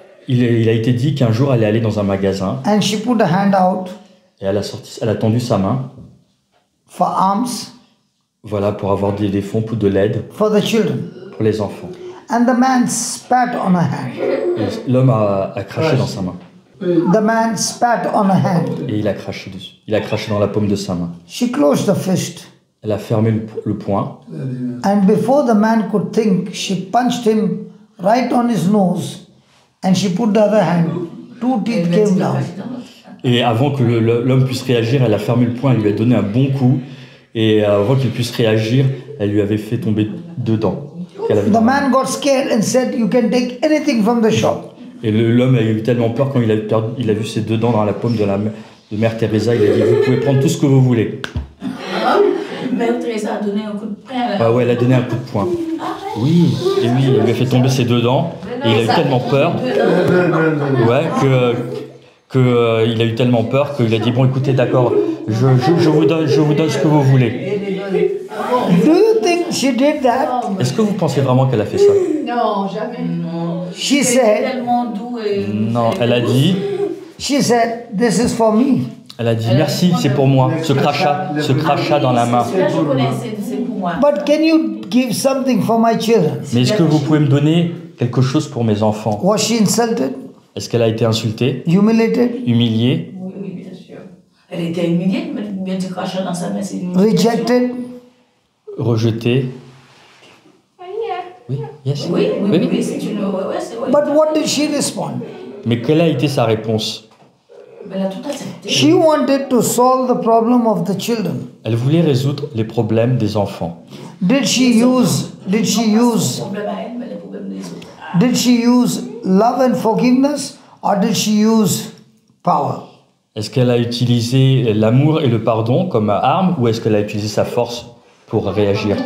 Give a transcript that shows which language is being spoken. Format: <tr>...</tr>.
<fr>Il a été dit qu'un jour elle est allée dans un magasin</fr> <en>and she put a hand out</en> <fr>et elle a tendu sa main,</fr> <en>for alms</en> <fr>voilà, pour avoir des fonds pour de l'aide</fr> <en>for the children.</en> <fr>pour les enfants.</fr> <en>And the man spat on her hand.</en> <fr>Et l'homme a craché dans sa main</fr> <en>The man spat on her hand.</en> <fr>et il a craché dessus. Il a craché dans la paume de sa main.</fr> <en>She closed the fist.</en> <fr>Elle a fermé le poing</fr> <en>And before the man could think, she punched him right on his nose and she put the other hand. Two teeth came down.</en> <fr>et avant que l'homme puisse réagir, elle a fermé le poing, elle lui a donné un bon coup et avant qu'il puisse réagir, elle lui avait fait tomber 2 dents. qu'elle avait</fr> <en>The</en> <fr>dans la main.</fr> <en>man got scared and said, "You can take anything from the shop."</en> <fr>Et l'homme a eu tellement peur quand il a vu ses 2 dents dans la paume de Mère Teresa, il a dit vous pouvez prendre tout ce que vous voulez. Mère Teresa a donné un coup de poing à la... Ah ouais, elle a donné un coup de poing. Oui, et oui, il lui a fait tomber ses 2 dents et il a eu tellement peur, ouais, il a eu tellement peur qu'il a dit bon écoutez d'accord, je vous donne ce que vous voulez.</fr> <en>Do you think she did that?</en> <fr>Est-ce que vous pensez vraiment qu'elle a fait ça? Non, jamais. Non.</fr> <en>She said,</en> <fr>tellement doux et... Non, elle a dit</fr> <en>"This is for me."</en> <fr>merci, c'est pour moi, ce crachat dans la main. Là, je connais, c'est pour moi.</fr> <en>But can you give something for my children?</en> <fr>Mais est-ce que vous pouvez me donner quelque chose pour mes enfants?</fr> <en>Was she insulted,</en> <fr>Est-ce qu'elle a été insultée,</fr> <en>humiliated,</en> <fr>humiliée, Oui, oui, bien sûr. Elle était humiliée, mais bien du crachat dans sa main, c'est une...</fr> <en>rejected?</en> <fr>rejetée? Oui,</fr> <en>yes.</en> <fr>Oui, oui, Oui. oui, c'est une... Ouais, c'est... Ouais.</fr> <en>But what did she respond?</en> <fr>Mais quelle a été sa réponse? Elle a tout accepté.</fr> <en>She wanted to solve the problem of the children.</en> <fr>Elle voulait résoudre les problèmes des enfants.</fr> <en>Did she use</en> <fr>Le problème à elle, mais le problème des autres.</fr> <en>did she use love and forgiveness, or did she use power?</en> <fr>Est-ce qu'elle a utilisé l'amour et le pardon comme arme ou est-ce qu'elle a utilisé sa force pour réagir?</fr>